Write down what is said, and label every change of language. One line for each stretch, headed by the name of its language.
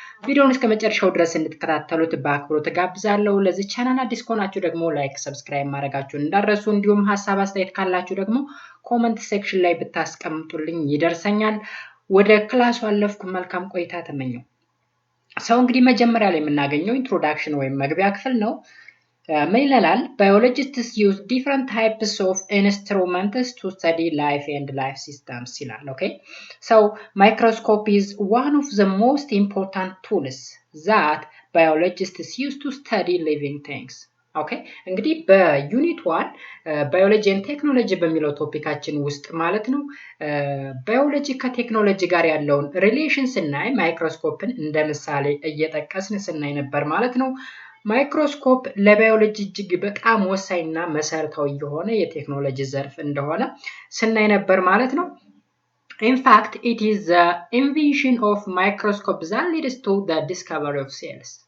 Amharic: ቪዲዮውን እስከ መጨረሻው ድረስ እንድትከታተሉት በአክብሮት ጋብዛለሁ። ለዚህ ቻናል አዲስ ከሆናችሁ ደግሞ ላይክ፣ ሰብስክራይብ ማድረጋችሁን እንዳትረሱ። እንዲሁም ሐሳብ አስተያየት ካላችሁ ደግሞ ኮሜንት ሴክሽን ላይ ብታስቀምጡልኝ ይደርሰኛል። ወደ ክላሱ አለፍኩ። መልካም ቆይታ ተመኘው። ሰው እንግዲህ መጀመሪያ ላይ የምናገኘው ኢንትሮዳክሽን ወይም መግቢያ ክፍል ነው። ምን ይላል?
English: Biologists use different types of instruments to study life and life systems
Amharic: ይላል።
English: Okay, so microscope is one of the most important tools that biologists use to study living things.
Amharic: Okay, እንግዲህ በዩኒት 1 ባዮሎጂ and ቴክኖሎጂ በሚለው ቶፒካችን ውስጥ ማለት ነው ባዮሎጂ ከቴክኖሎጂ ጋር ያለውን ሪሌሽን ስናይ ማይክሮስኮፕን እንደ ምሳሌ እየጠቀስን ስናይ ነበር ማለት ነው። ማይክሮስኮፕ ለባዮሎጂ እጅግ በጣም ወሳኝና መሰረታዊ የሆነ የቴክኖሎጂ ዘርፍ እንደሆነ ስናይ ነበር ማለት ነው።
English: In fact, it is the invention of microscope that leads to the discovery of cells.